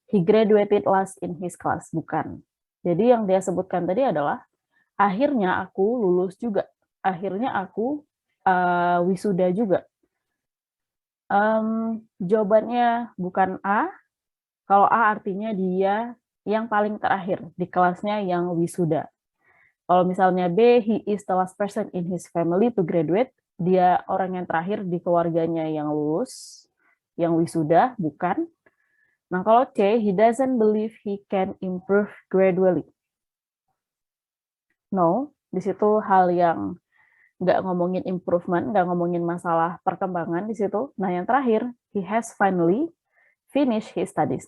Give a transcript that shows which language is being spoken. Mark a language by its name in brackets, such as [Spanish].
[English] He graduated last in his class, bukan. [Indonesian] Jadi yang dia sebutkan tadi adalah, akhirnya aku lulus juga. Akhirnya aku wisuda juga. Jawabannya bukan A. Kalau A artinya dia yang paling terakhir di kelasnya yang wisuda. Kalau misalnya [English] B, he is the last person in his family to graduate. [Indonesian] Dia orang yang terakhir di keluarganya yang lulus, yang wisuda, bukan. Nah, kalau [English] C, he doesn't believe he can improve gradually. [Indonesian] No, di situ hal yang nggak ngomongin improvement, nggak ngomongin masalah perkembangan di situ. Nah, yang terakhir, [English] he has finally finished his studies.